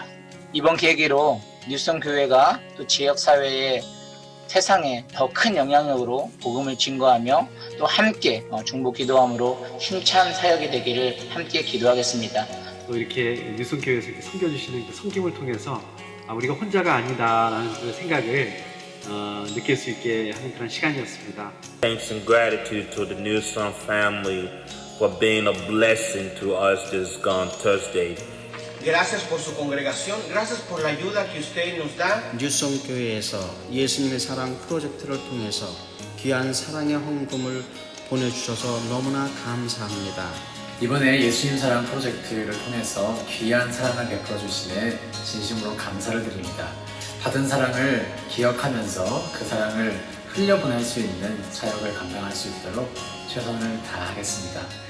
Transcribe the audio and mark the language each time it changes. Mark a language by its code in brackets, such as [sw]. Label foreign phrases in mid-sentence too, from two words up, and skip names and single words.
[ko] 이번 계기로 뉴스홈교회가 또 지역사회에 세상에 더 큰 영향력으로 복음을 증거하며 또 함께 중보 기도함으로 힘찬 사역이 되기를 함께 기도하겠습니다. 또 이렇게 뉴스홈교회에서 이렇게 섬겨주시는 그 섬김을 통해서 우리가 혼자가 아니다라는 그 생각을 느낄 수 있게 하는 그런 시간이었습니다. [en] Thanks and gratitude to the Newsom family for being a blessing to us this gone Thursday. [es] Gracias por su congregación, gracias por la ayuda que ustedes nos dan. [ko] 뉴스홈교회에서 예수님의 사랑 프로젝트를 통해서 귀한 사랑의 헌금을 보내주셔서 너무나 감사합니다. 이번에 예수님 사랑 프로젝트를 통해서 귀한 사랑을 베풀어 주시네 진심으로 감사를 드립니다. 받은 사랑을 기억하면서 그 사랑을 흘려보낼 수 있는 사역을 감당할 수 있도록 최선을 다하겠습니다.